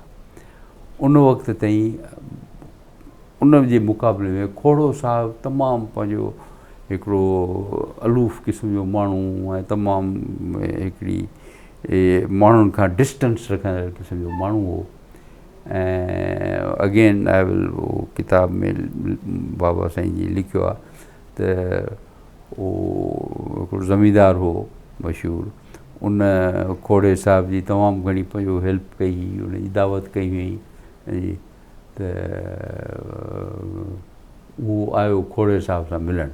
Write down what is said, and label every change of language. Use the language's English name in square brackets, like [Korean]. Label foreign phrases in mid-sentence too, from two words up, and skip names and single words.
[Sindhi] उन वक़्त ताईं उन जे मुक़ाबले में खोड़ो साहब तमामु पंहिंजो हिकिड़ो अलूफ़ क़िस्म जो माण्हू ऐं तमामु हिकिड़ी माण्हुनि खां डिस्टेंस रखंदड़ क़िस्म जो माण्हू हो। ऐं [English] again I will [Sindhi] उहो किताब में बाबा साईं जी लिखियो आहे त उहो हिकिड़ो ज़मींदार हो मशहूरु, उन खोड़े साहब जी तमामु घणी पंहिंजो हेल्प कई, उनजी दावत कई हुई त उहो आयो खोड़े साहब सां मिलणु।